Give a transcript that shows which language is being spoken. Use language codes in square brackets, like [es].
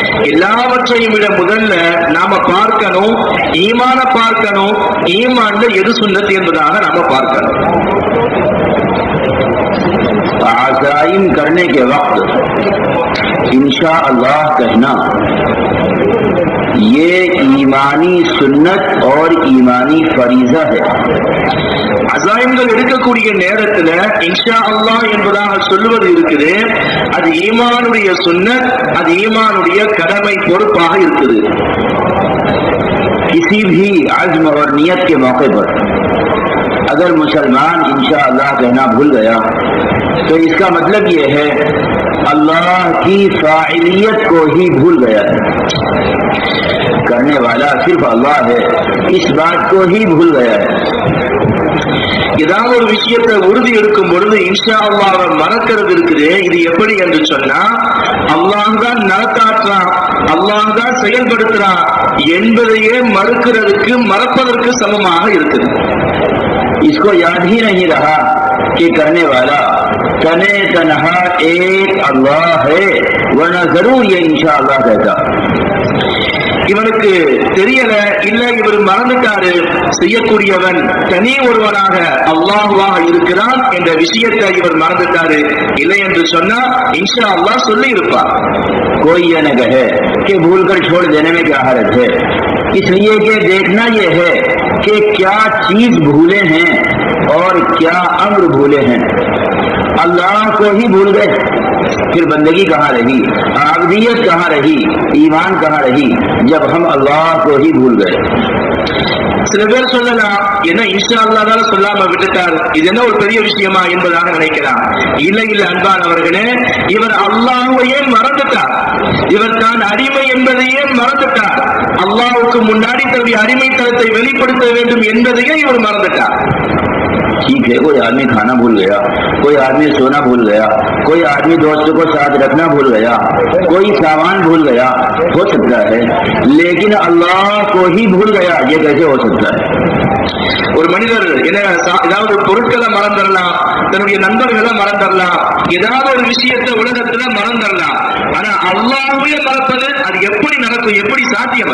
[ta] எல்லாவற்றையும் விட முதல்ல நாம பார்க்கணும், ஈமான பார்க்கணும், ஈமான்ல எது சுன்னத் என்பதாக நாம பார்க்கணும். [hi] आज़ाइम करने के वक्त इंशा अल्लाह कहना, ये ईमानी सुन्नत और ईमानी फरीजा है। [ta] அசாயங்கள் எடுக்கக்கூடிய நேரத்துல இன்ஷா அல்லாஹ் என்பதாக சொல்லுவது இருக்குது, அது ஈமானுடைய சுன்னத், அது ஈமானுடைய கடமை பொறுப்பாக இருக்குது. [hi] किसी भी अज़्म और नियत के मौके पर अगर मुसलमान इंशा अल्लाह कहना भूल गया तो इसका मतलब ये है अल्लाह की फाइलियत को ही भूल गया है। करने वाला सिर्फ अल्लाह है, इस बात को ही भूल गया है। [ta] ஏதாவது ஒரு விஷயத்தை உறுதி எடுக்கும் பொழுது இன்ஷா அல்லாஹ்வை மறக்கிறது இருக்குது. இது எப்படி என்று சொன்னா, அல்லாஹ் தான் நடத்தாற்றான், அல்லாஹ் தான் செயல்படுத்துறான் என்பதையே மறுக்கிறதுக்கு, மறப்பதற்கு சமமாக இருக்குது. [hi] इसको याद ही नहीं रहा कि करने वाला तने तनहा एक अल्लाह है, वरना जरूर ये इंशा अल्लाह कहता। [ta] இவனுக்கு தெரியல, இல்ல இவர் மறந்துட்டாரு, செய்யக்கூடியவன் தனி ஒருவனாக அல்லாஹ்வாக இருக்கிறான் என்ற விஷயத்தை இவர் மறந்துட்டாரு, இல்லை என்று சொன்னா இன்ஷா அல்லாஹ் சொல்லி இருப்பார். [hi] कोई ये न कहे कि भूल कर छोड़ देने में क्या हर्ज है, इसलिए कि देखना ये है कि क्या चीज भूले हैं और क्या अम्र भूले हैं। अल्लाह को ही भूल गए, फिर बंदगी कहाँ रही, आबदियत कहाँ रही, ईमान कहाँ रही, जब हम अल्लाह को ही भूल गए। [ta] சில பேர் சொல்லலாம், என்ன இன்ஷா அல்லாஹ் தான சொல்லாம விட்டுட்டார், இது என்ன ஒரு பெரிய விஷயமா என்பதாக நினைக்கலாம். இல்லை இல்லை அன்பானவர்களே, இவர் அல்லாஹ்வையே மறந்துட்டார், இவர் தான் அடிமை என்பதையே மறந்துட்டார், அல்லாஹ்வுக்கு முன்னாடி தன்னுடைய அடிமைத்தனத்தை வெளிப்படுத்த வேண்டும் என்பதையே இவர் மறந்துட்டார். [hi] ठीक है, कोई आदमी खाना भूल गया, कोई आदमी सोना भूल गया, कोई आदमी दोस्तों को साथ रखना भूल गया, कोई सामान भूल गया, हो सकता है, लेकिन अल्लाह को ही भूल गया, ये कैसे हो सकता है? [ta] ஒரு மனிதர் ஏதாவது பொருட்களை மறந்துடலாம், தன்னுடைய நண்பர்களை மறந்துடலாம், ஏதாவது ஒரு விஷயத்தை உலகத்துல மறந்துடலாம், ஆனா அல்லாஹ்வை மறப்பது அது எப்படி நடக்கும், எப்படி சாத்தியம்?